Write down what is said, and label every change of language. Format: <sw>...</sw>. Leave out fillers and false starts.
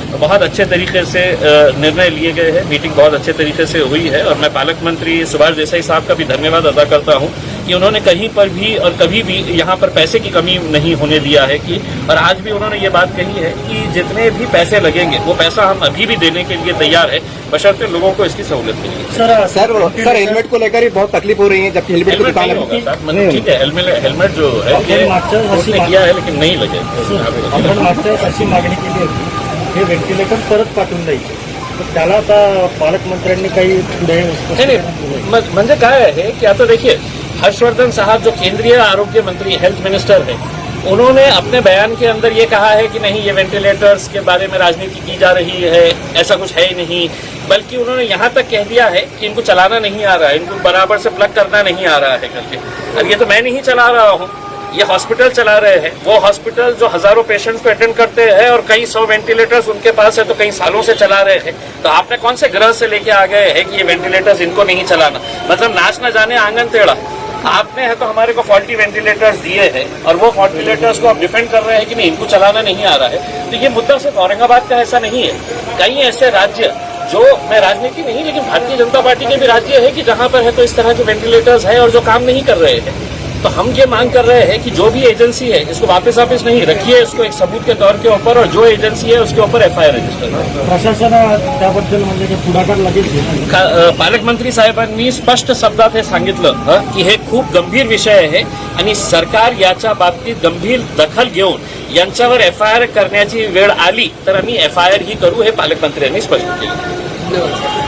<hi>बहुत अच्छे तरीके से निर्णय लिए गए हैं। मीटिंग बहुत अच्छे तरीके से हुई है और मैं पालक मंत्री सुभाष देसाई साहब का भी धन्यवाद अदा करता हूं कि उन्होंने कहीं पर भी और कभी भी यहाँ पर पैसे की कमी नहीं होने दिया है कि, और आज भी उन्होंने ये बात कही है कि जितने भी पैसे लगेंगे वो पैसा हम अभी भी देने के लिए तैयार है, बशर्ते लोगों को इसकी सहूलियत मिलेगी। सर हेलमेट को लेकर ही बहुत तकलीफ हो रही है, जबकि हेलमेट की दुकान है। ठीक है, हेलमेट जो है उसने किया है लेकिन नहीं लगे।</hi> <mr>आपण मागच्या अशी मागणी केली होती हे व्हेंटिलेटर परत पाठवून द्यायचे, तर त्याला आता पालकमंत्र्यांनी काही पुढे</mr> <hi>नहीं,</hi> <mr>म्हणजे काय आहे की आता</mr> <hi>देखिए हर्षवर्धन साहब जो केंद्रीय आरोग्य मंत्री हेल्थ मिनिस्टर है, उन्होंने अपने बयान के अंदर ये कहा है कि नहीं ये वेंटिलेटर्स के बारे में राजनीति की जा रही है, ऐसा कुछ है ही नहीं। बल्कि उन्होंने यहाँ तक कह दिया है कि इनको चलाना नहीं आ रहा है, इनको बराबर से प्लग करना नहीं आ रहा है करके। अब ये तो मैं नहीं चला रहा हूँ, ये हॉस्पिटल चला रहे हैं। वो हॉस्पिटल जो हजारों पेशेंट्स को अटेंड करते हैं और कई 100 वेंटिलेटर्स उनके पास है तो कई सालों से चला रहे हैं। तो आपने कौन से ग्रह से लेके आ गए हैं कि ये वेंटिलेटर्स इनको नहीं चलाना, मतलब नाच न जाने आंगन टेढ़ा। आपने है तो हमारे को फॉल्टी वेंटिलेटर्स दिए हैं और वो वेंटिलेटर्स को आप डिफेंड कर रहे हैं कि नहीं इनको चलाना नहीं आ रहा है। तो ये मुद्दा सिर्फ औरंगाबाद का ऐसा नहीं है, कई ऐसे राज्य जो, मैं राजनीति नहीं लेकिन भारतीय जनता पार्टी के भी राज्य है कि जहां पर है तो इस तरह के वेंटिलेटर्स है और जो काम नहीं कर रहे हैं। तो हम ये मांग कर रहे हैं कि जो भी एजेंसी है इसको वापस नहीं रखिए, इसको एक सबूत के तौर के ऊपर, और जो एजेंसी है उसके ऊपर FIR रजिस्टर करें।</hi> <mr>प्रशासन त्याबद्दल म्हणजे पुढाकार लगेच घेईल। पालकमंत्री साहेबांनी स्पष्ट शब्दात हे सांगितलं की हे खूप गंभीर विषय आहे आणि सरकार याच्या बाबतीत गंभीर दखल घेऊन यांच्यावर FIR करण्याची वेळ आली तर आम्ही FIR ही करू, हे पालकमंत्र्यांनी स्पष्ट केलं।</mr>